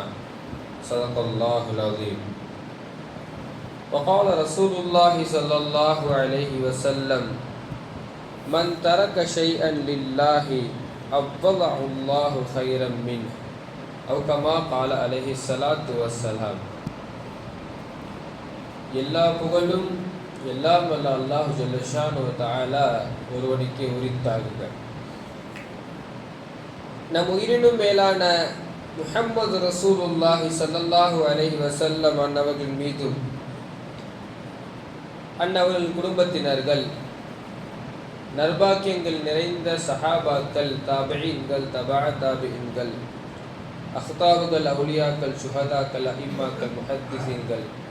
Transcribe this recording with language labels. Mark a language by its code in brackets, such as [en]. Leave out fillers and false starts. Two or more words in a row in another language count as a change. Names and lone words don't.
[ar] صدق الله العظيم. وقال رسول الله صلى الله عليه وسلم: من ترك شيئا لله أبضعه الله خيرا منه، أو كما قال عليه الصلاة والسلام. [ta] எல்லா புகழும் எல்லாம் வல்ல அல்லாஹ் [ar] جل شأنه تعالى [ta] ஒருவனுக்கே உரித்தாகுக. நம் உயிரினும் மேலான முஹம்மது [ar] رسول الله صلى الله عليه وسلم [ta] அன்னவர்கள் மீதும் அன்னவர்கள் குடும்பத்தினர்கள், நற்பாக்கியங்கள் நிறைந்த சஹாபாக்கள், தாபிஈன்கள், தபா தாபிஈன்கள், அஹ்தாபுகள், அவுலியாக்கள், சுஹதாக்கள், அஇம்மாக்கள், முஹத்திஸீன்கள்,